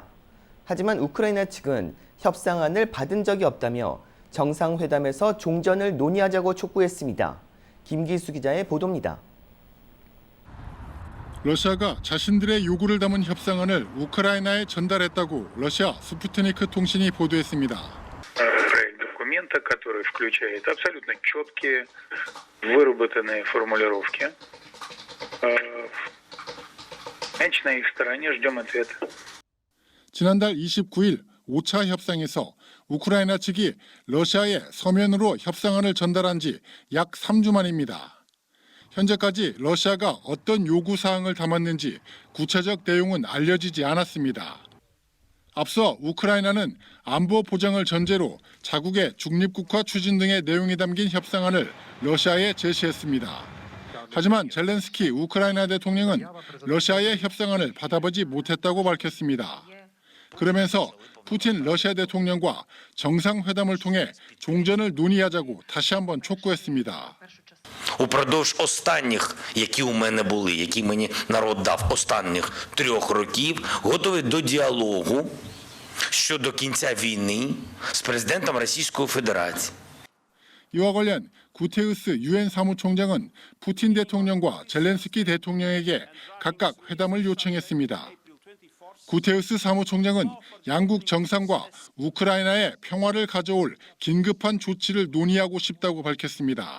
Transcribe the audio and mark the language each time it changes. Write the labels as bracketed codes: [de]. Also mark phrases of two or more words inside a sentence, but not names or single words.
[ko] 하지만 우크라이나 측은 협상안을 받은 적이 없다며 정상회담에서 종전을 논의하자고 촉구했습니다. 김기수 기자의 보도입니다. 러시아가 자신들의 요구를 담은 협상안을 우크라이나에 전달했다고 러시아 스푸트니크 통신이 보도했습니다. [ru] Проект документа, который включает абсолютно четкие, выработанные формулировки. Меньше на их стороне, ждем ответа. [ko] 지난달 29일 5차 협상에서 우크라이나 측이 러시아에 서면으로 협상안을 전달한 지 약 3주 만입니다. 현재까지 러시아가 어떤 요구사항을 담았는지 구체적 내용은 알려지지 않았습니다. 앞서 우크라이나는 안보 보장을 전제로 자국의 중립국화 추진 등의 내용이 담긴 협상안을 러시아에 제시했습니다. 하지만 젤렌스키 우크라이나 대통령은 러시아의 협상안을 받아보지 못했다고 밝혔습니다. 그러면서 푸틴 러시아 대통령과 정상회담을 통해 종전을 논의하자고 다시 한번 촉구했습니다. [uk] Упродовж останніх, які у мене були, які мені народ дав останніх 3 років, готовий до діалогу щодо кінця війни з президентом Російської Федерації. [ko] 이와 관련 구테우스 유엔 사무총장은 푸틴 대통령과 젤렌스키 대통령에게 각각 회담을 요청했습니다. 구테우스 사무총장은 양국 정상과 우크라이나의 평화를 가져올 긴급한 조치를 논의하고 싶다고 밝혔습니다.